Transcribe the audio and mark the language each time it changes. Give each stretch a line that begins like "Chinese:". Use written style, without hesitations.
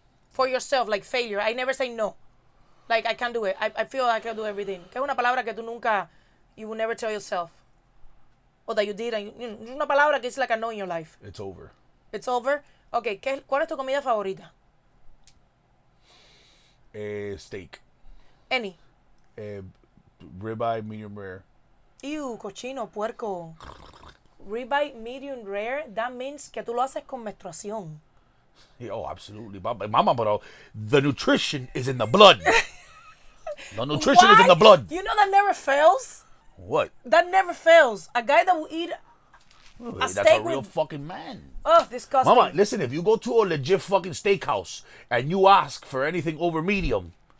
English: For yourself, like failure. I never say no. Like, I can't do it. I feel I can do everything.
Spanish: ¿Qué es una palabra que tú nunca,
English: you will never tell yourself? Or that you did. And
Spanish: es una palabra que
English: it's like a no in your life. It's over. It's over?
Spanish: Okay, ¿cuál es tu comida favorita?
English: Steak. Any. Ribeye, medium rare.
Spanish: Ew, cochino, puerco.
English: Ribeye medium rare, that means
Spanish: que tú lo haces con menstruación.
English: Yeah, oh, absolutely. Mama, bro, the nutrition is in the blood. The nutrition is in the blood. You know that never fails? What? That never fails. A guy that will eat That's steak a real with- fucking man. Oh, disgusting. Mama, listen, if you go to a legit fucking steakhouse and you ask for anything over medium,